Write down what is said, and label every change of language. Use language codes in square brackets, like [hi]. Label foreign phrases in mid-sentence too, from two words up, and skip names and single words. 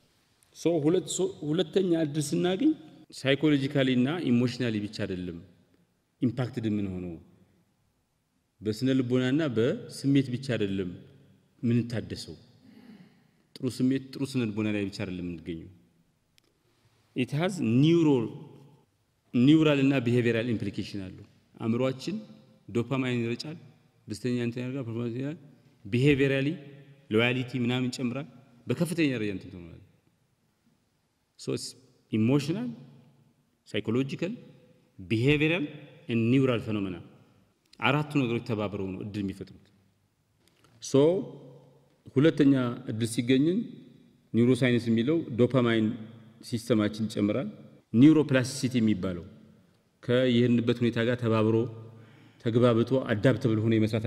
[am] ሁለተኛ እድል ስናገኝ ሳይኮሎጂካሊ እና ኢሞሽናሊ ብቻ አይደለም ኢምፓክትድ ምን ሆኖ በስነ ልቦናና በስሜት ብቻ አይደለም ምን ታደሰው ጥሩ ስሜት ጥሩ ስነ ልቦና ላይ ብቻ አይደለም እንገኘው [en] it has neural [am] እና [en] behavioral implication [am] አለው አእምሮአችን ዶፓማይን ይረጫል ደስተኛ እንትን ያደርጋል ፐርፎርማንስ ያደርጋል [en] behaviorally loyalty [am] ምናምን ይጨምራል በከፍተኛ ደረጃ እንትን ተሆናል [en] so it's emotional psychological behavioral and neural phenomena [am] አራቱ ነገሮች ተባብረው ነው እድል የሚፈጥሩት so ሁለተኛ እድል ሲገኝን ኒውሮሳይንስ የሚለው ዶፓማይን ሲስተማችን ይጨምራል ኒውሮፕላስቲሲቲ የሚባለው ከይህንበት ሁኔታ ጋር ተባብሮ ተግባብቶ አዳፕተብል ሆኖ የመስራት